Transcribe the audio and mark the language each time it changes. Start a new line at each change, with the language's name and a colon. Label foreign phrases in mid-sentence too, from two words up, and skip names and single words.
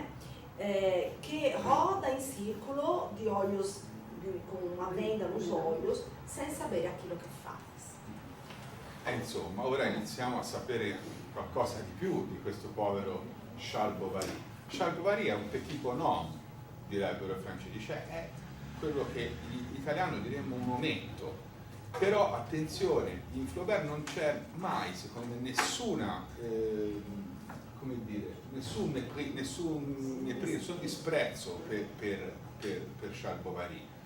Portuguese: Que roda em círculo de olhos, com uma venda nos olhos, sem saber aquilo que faz.
Italian: Insomma, ora iniziamo a sapere qualcosa di più di questo povero Charles Bovary. Charles Bovary è un
French: petit bonhomme,
Italian: direbbero i francesi, cioè è quello che in italiano diremmo un ometto. Però attenzione, in Flaubert non c'è mai, secondo me, nessuna, come dire, nessun disprezzo per Charles Bovary.